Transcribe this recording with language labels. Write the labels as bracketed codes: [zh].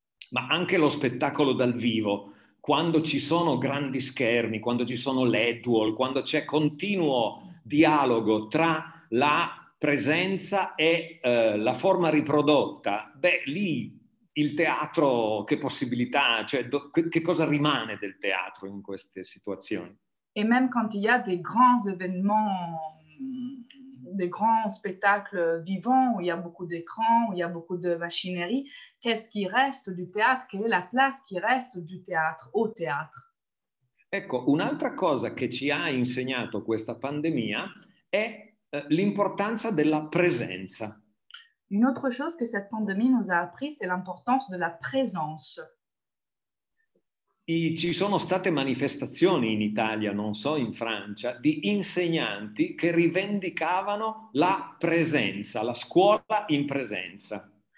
[it] Ma anche lo spettacolo dal vivo, quando ci sono grandi schermi, quando ci sono LED wall, quando c'è continuo dialogo tra la presenza e la forma riprodotta, beh, lì il teatro che possibilità, cioè che cosa rimane del teatro in queste situazioni? [fr] Et même quand il y a des grands événements, des grands spectacles vivants, où il y a beaucoup d'écrans, où il y a beaucoup de machinerie, qu'est-ce qui reste du théâtre? Quelle est la place qui reste du théâtre, au théâtre? [it] Ecco, un'altra cosa che ci ha insegnato questa pandemia è l'importanza della presenza. [fr] Une autre chose que cette pandémie nous a appris, c'est l'importance de la présence. [it] Ci sono state manifestazioni in Italia, non so in Francia, di insegnanti che rivendicavano la presenza, la scuola in presenza.